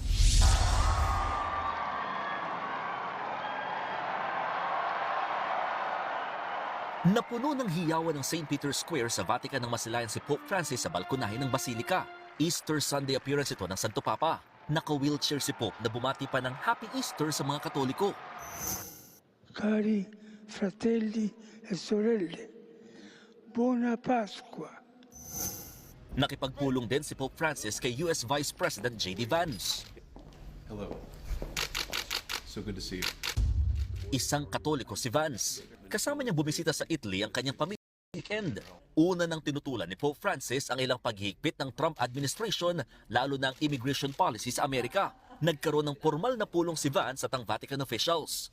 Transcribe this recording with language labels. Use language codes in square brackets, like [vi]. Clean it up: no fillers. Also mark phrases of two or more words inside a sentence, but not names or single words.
[tl] Napuno ng hiyawan ng St. Peter's Square sa Vatican nang masilayan si Pope Francis sa balkonahe ng Basilika. [en] Easter Sunday appearance [tl] ito ng Santo Papa. Naka-wheelchair si Pope na bumati pa ng [en] Happy Easter [tl] sa mga Katoliko. [it] Cari fratelli e sorelle, buona Pasqua. [tl] Nakipagpulong din si Pope Francis kay [en] US Vice President [tl] J.D. Vance. [en] Hello. So good to see you. [tl] Isang Katoliko si Vance. Kasama niya bumisita sa Italy ang kanyang pamilya weekend. Una nang tinutulan ni Pope Francis ang ilang paghihigpit ng [en] Trump administration, [tl] lalo na ang [en] immigration policy [tl] sa Amerika. Nagkaroon ng formal na pulong si Vance at ang Vatican officials.